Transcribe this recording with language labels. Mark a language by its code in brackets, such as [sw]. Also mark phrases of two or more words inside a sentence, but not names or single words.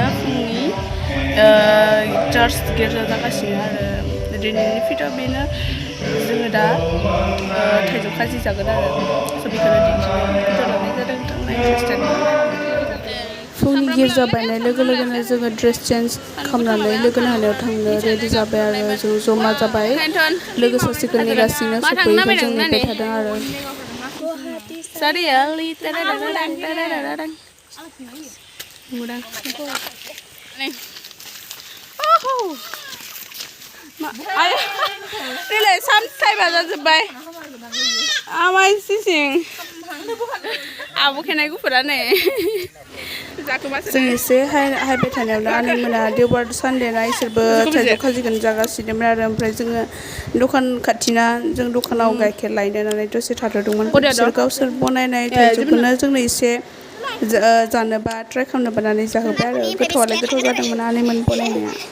[brx] फुंनि चार्च गिर्जा जागासिनो आरो दिनैनि भिडिअ बेनो जोङो दा थाइजौ खाजि जागोन आरो बेखौनो दिन्थिनो भिडिअ लानाय जादों नायनो स्टार्ट फुंनि गिर्जा बायनाय लोगो लोगोनो जोङो [en] dress change [brx] खालामनानै लोगोनि हानायाव थांनो रेडि जाबाय आरो जों जमा जाबाय लोगो सासेखौ नेगासिनो सफैयैखौ जों नेबाय थादों आरो [en] Really, sometimes I just buy. Am I sitting? Abu can I go for that? [brx] जों एसे हायबाय थानायावनो आनैमोना देवबार सानडे ना इसोरबो थाइजौ खाजिखौनो जागासिनोमोन आरो ओमफ्राय जोङो दखान खाथिना जों दखानाव गाइखेर लायनो होननानै दसे थाथ'दोंमोन बिसोर गावसोर बनायनाय थाइजौखौनो जोंनो एसे जानोबा ट्राइ खालामनोबा होननानै जाहोबाय आरो गोथावालाय गोथाव जादोंमोन आनैमोन बनायनाया